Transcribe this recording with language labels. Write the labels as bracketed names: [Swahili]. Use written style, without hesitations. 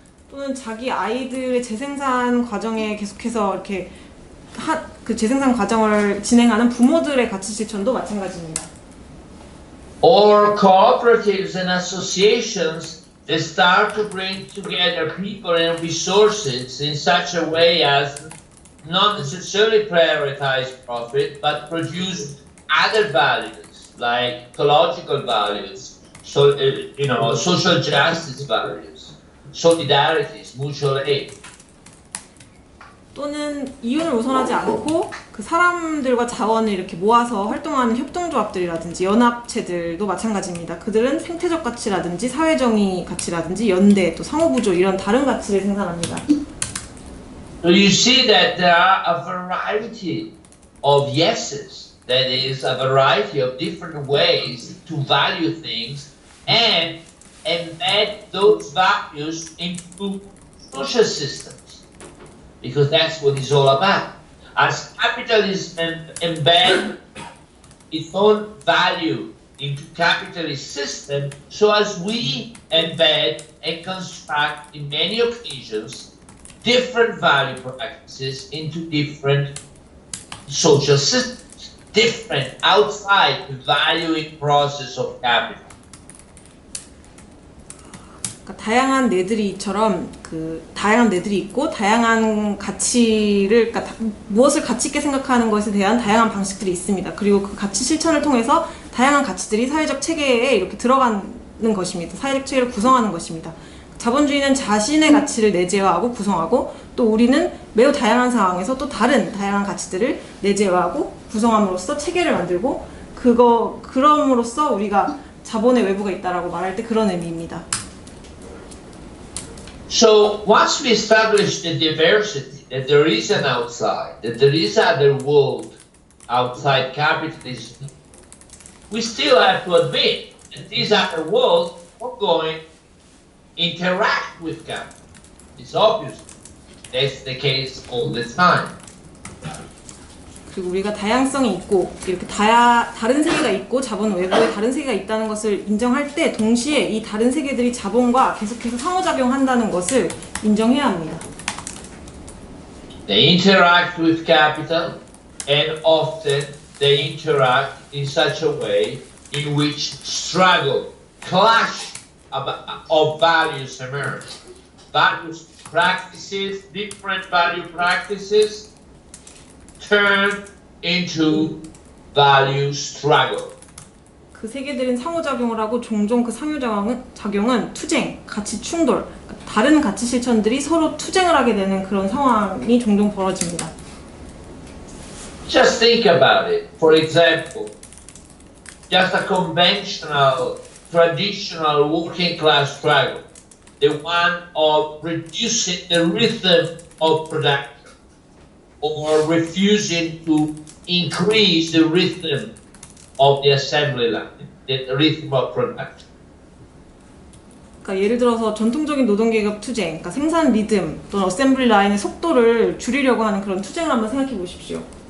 [Korean] 또는 자기 아이들의 재생산 과정에 계속해서 이렇게 그 재생산 과정을 진행하는 부모들의 가치 실천도 마찬가지입니다. [English] Or cooperatives and associations that start to bring together people and resources in such a way as not necessarily prioritize profit, but produce other values like ecological values, so social justice values, solidarities, mutual aid. [Korean] 또는 이윤을 우선하지 않고 그 사람들과 자원을 이렇게 모아서 활동하는 협동조합들이라든지 연합체들도 마찬가지입니다. 그들은 생태적 가치라든지 사회정의 가치라든지 연대 또 상호부조 이런 다른 가치를 생산합니다. [English] So you see that there are a variety of yeses, that is a variety of different ways to value things and embed those values into social systems. Because that's what it's all about. As capitalism embeds its own value into capitalist system, so as we embed and construct in many occasions different value practices into different social systems, different outside the valuing process of capital. [Korean] 그러니까 다양한 내들이처럼 그 다양한 내들이 있고 다양한 가치를 그러니까 무엇을 가치 있게 생각하는 것에 대한 다양한 방식들이 있습니다. 그리고 그 가치 실천을 통해서 다양한 가치들이 사회적 체계에 이렇게 들어가는 것입니다. 사회적 체계를 구성하는 것입니다. 자본주의는 자신의 가치를 내재화하고 구성하고 또 우리는 매우 다양한 상황에서 또 다른 다양한 가치들을 내재화하고 구성함으로써 체계를 만들고 그럼으로써 우리가 자본의 외부가 있다라고 말할 때 그런 의미입니다. [English] So once we establish the diversity, that there is an outside, that there is other world outside capitalism, we still have to admit that these other worlds are going to interact with capital. It's obvious. That's the case all the time. [Korean] 그리고 우리가 다양성이 있고 이렇게 다른 세계가 있고 자본 외부에 다른 세계가 있다는 것을 인정할 때 동시에 이 다른 세계들이 자본과 계속해서 상호작용한다는 것을 인정해야 합니다. [English] They interact with capital and often they interact in such a way in which struggle, clash of values emerge. Values practices, different value practices turn into value struggle. [Korean] 그 세계들은 상호작용을 하고 종종 그 상호작용은 투쟁, 가치 충돌, 다른 가치 실천들이 서로 투쟁을 하게 되는 그런 상황이 종종 벌어집니다. [English] Just think about it. For example, just a conventional, traditional working class struggle, the one of reducing the rhythm of production or refusing to increase the rhythm of the assembly line, the rhythm of production. [Korean] 그러니까 예를 들어서 전통적인 노동계급 투쟁, 그러니까 생산 리듬 또는 어셈블리 라인의 속도를 줄이려고 하는 그런 투쟁을 한번 생각해 보십시오.